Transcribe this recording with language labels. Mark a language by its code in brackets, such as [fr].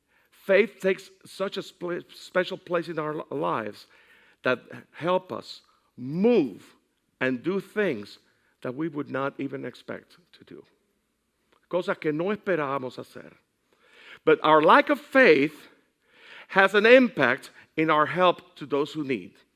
[en] Faith takes such a special place in our lives that help us move and do things that we would not even expect to do. [es] Cosas que no esperábamos hacer. [en] But our lack of faith has an impact in our help to those who need.